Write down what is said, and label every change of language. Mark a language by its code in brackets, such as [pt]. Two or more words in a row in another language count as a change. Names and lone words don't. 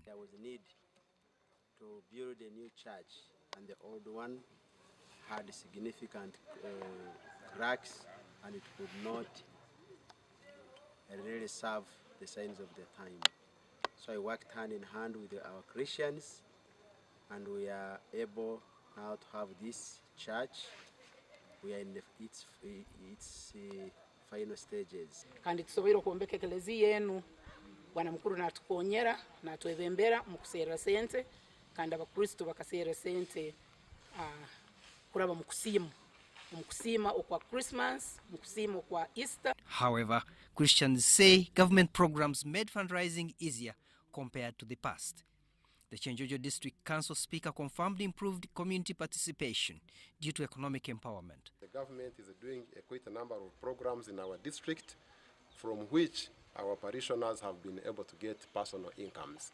[en] There was a need to build a new church, and the old one had significant cracks, and it could not really serve the signs of the time. So I worked hand in hand with our Christians, and we are able now to have this church. We are in its final stages. [ttj] Kandi tusobera okwombeka ekleziya enu bwana mukuru natukonyera natwebembera mu kuseera sente kandi abakristo bakaseera sente kuraba mu kusiima okwa Christmas, mu kusiima okwa Easter. [en] However, Christians say government programs made fundraising easier compared to the past. The Chenjojo District Council Speaker confirmed improved community participation due to economic empowerment. The government is doing quite a number of programs in our district from which our parishioners have been able to get personal incomes.